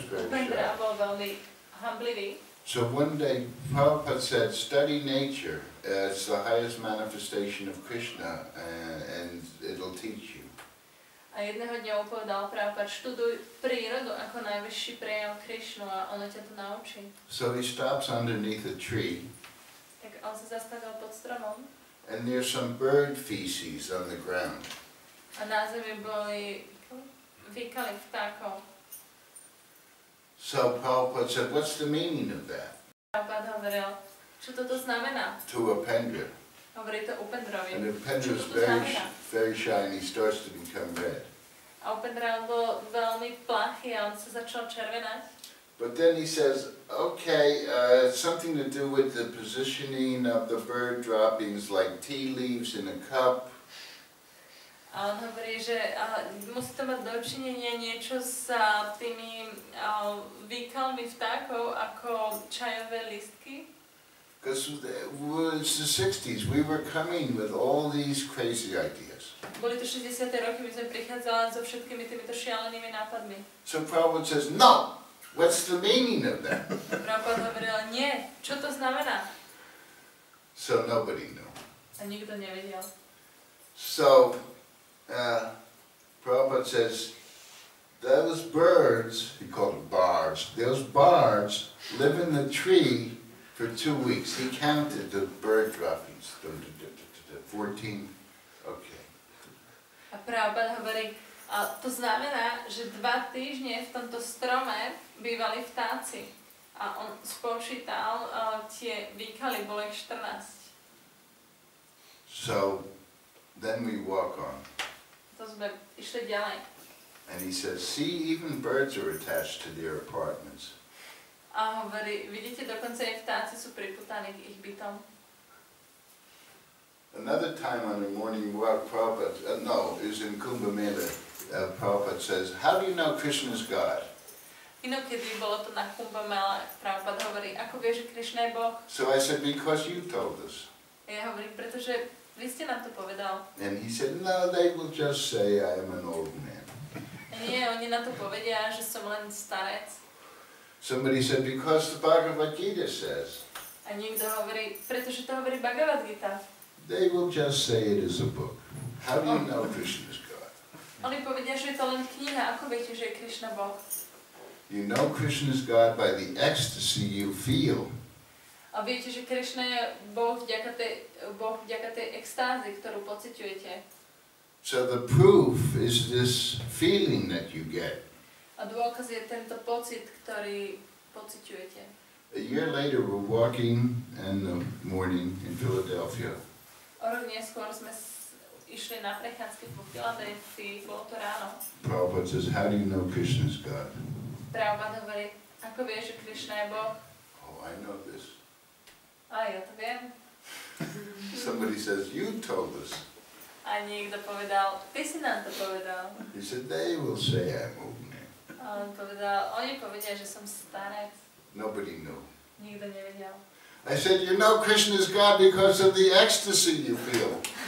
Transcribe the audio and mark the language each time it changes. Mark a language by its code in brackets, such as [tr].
[sk] Pendra bol veľmi hamblivý. [en] So one day Prabhupada said, study nature. It's the highest manifestation of Krishna and it'll teach you. [sk] A jedného dňa povedal Prabhupada, študuj prírodu ako najvyšší prejav Krišnu a ono ťa to naučí. [en] So he stops underneath a tree. [sk] Tak on sa zastavil pod stromom. [en] And there's some bird feces on the ground. [sk] A na zemi boli výkaly vtákov. [en] So Prabhupada said, what's the meaning of that? [sk] Prabhupada hovoril, čo toto znamená? [en] To a Pendra. [sk] Hovorí to Upendrovi. [en] And the Pendra is very shy and he starts to become red. [sk] A Upendra bol veľmi plachý a on sa začal červenať. [en] But then he says, okay, it's something to do with the positioning of the bird droppings like tea leaves in a cup. [sk] A on hovorí, že musí to mať dočinenie niečo s tými výkalmi vtákov ako čajové listky. [en] Because it's the 60s, we were coming with all these crazy ideas. [sk] Boli to 60. roky, my sme prichádzali so všetkými týmito šialenými nápadmi. [en] So Prabhupada says, no, what's the meaning of that? [sk] Prabhupada hovoril, nie, čo to znamená? [en] So nobody knew. [sk] A nikto nevedel. [en] So Prabhupada says, those birds, he called them bards, those bards live in the tree for 2 weeks. He counted the bird droppings, 14, okay. [sk] A Prabhupada hovorí, to znamená, že 2 týždne v tomto strome bývali vtáci. A on spočítal tie výkaly, bolo ich 14. [en] So then we walk on. [sk] To sme išli ďalej. [en] And he says, see, even birds are attached to their apartments. [sk] A hovorí, vidíte, dokonca aj vtáci sú priputaní k ich bytom. [en] Another time on the morning walk, Prabhupada, it was in Kumbh Mela, Prabhupada says, how do you know Krishna is God? [sk] Inokedy bolo to na Kumbh Mela, Prabhupada hovorí, ako vieš, že Krišna je Boh? [en] So I said, because you told us. [sk] A ja hovorím, pretože vy ste nám to povedal. [en] And he said, no, they will just say I am an old man. [sk] A nie, oni na to povedia, že som len starec. [en] Somebody said, because the Bhagavad Gita says. [sk] A niekto hovorí, pretože to hovorí Bhagavad Gita. [en] They will just say it is a book. How do you know Krishna is God? [sk] Oni povedia, že je to len kniha. Ako viete, že je Krišna Boh? [en] You know Krishna is God by the ecstasy you feel. [sk] A viete, že Krišna je Boh vďaka tej extázy, ktorú pociťujete. [en] So the proof is this feeling that you get. [sk] A dôkaz je tento pocit, ktorý pociťujete. [en] A year later we're walking in the morning in Philadelphia. [sk] O rok neskôr sme išli na prechádzky po Filadelfii, bolo to ráno. [en] Prabhupada says, how do you know Krishna is God? [sk] Prabhupada hovorí, ako vieš, že Krišna je Boh? [en] Oh, I know this. [sk] A ja to viem. [en] Somebody says, you told us. [sk] A niekto povedal, ty si nám to povedal. [en] He said, they will say I'm old man. [sk] A on povedal, oni povedia, že som starec. [en] Nobody knew. [sk] Nikto nevedel. [en] I said, you know Krishna is God because of the ecstasy you feel.